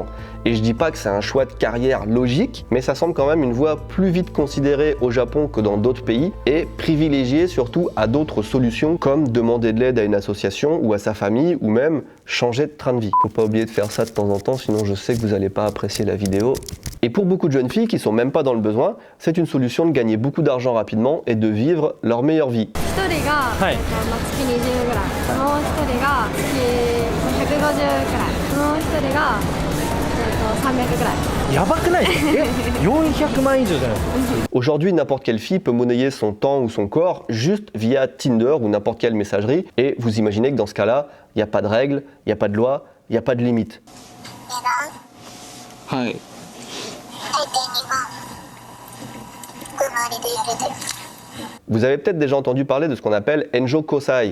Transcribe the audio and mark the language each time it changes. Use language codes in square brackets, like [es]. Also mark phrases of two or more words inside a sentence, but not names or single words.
[fr] Et je dis pas que c'est un choix de carrière logique, mais ça semble quand même une voie plus vite considérée au Japon que dans d'autres pays et privilégiée surtout à d'autres solutions comme demander de l'aide à une association ou à sa famille ou même changer de train de vie. Faut pas oublier de faire ça de temps en temps, sinon je sais que vous allez pas apprécier la vidéo. Et pour beaucoup de jeunes filles qui sont même pas dans le besoin, c'est une solution de gagner beaucoup d'argent rapidement et de vivre leur meilleure vie. [ja] 1 人が、月20ぐらい、もう1人が月150くらい、もう1人が、 300ぐらい。やばくないですか400万以上じゃないですか。 [fr] Aujourd'hui, n'importe quelle fille peut monnayer son temps ou son corps juste via Tinder ou n'importe quelle messagerie. Et vous imaginez que dans ce cas-là, il n'y a pas de règles, il n'y a pas de loi, il n'y a pas de limite. [ja] はい。 [fr] Vous avez peut-être déjà entendu parler de ce qu'on appelle [ja] 援助交際.